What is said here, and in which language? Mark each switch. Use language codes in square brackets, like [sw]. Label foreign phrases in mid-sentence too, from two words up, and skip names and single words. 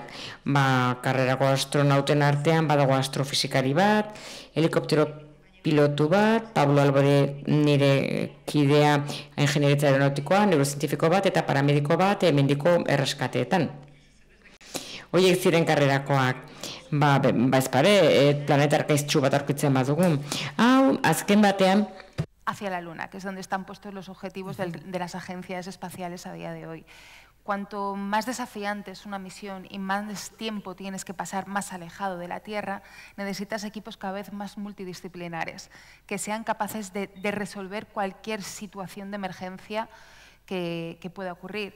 [eu] Karrerako astronauten artean badago astrofizikari bat, helikoptero pilotu bat, Pablo Albore nire kidea ingenieritza aeronautikoa, neurozientifiko bat eta paramediko bat hemendiko erreskateetan. Horiek ziren karrerakoak, ezpare, planeta arkaiztsu bat aurkitzen badugu. Hau, azken batean, [es] hacia la Luna, que es donde están puestos los objetivos de las agencias espaciales a día de hoy. Cuanto más desafiante es una misión y más tiempo tienes que pasar más alejado de la Tierra, necesitas equipos cada vez más multidisciplinares, que sean capaces de resolver cualquier situación de emergencia que pueda ocurrir.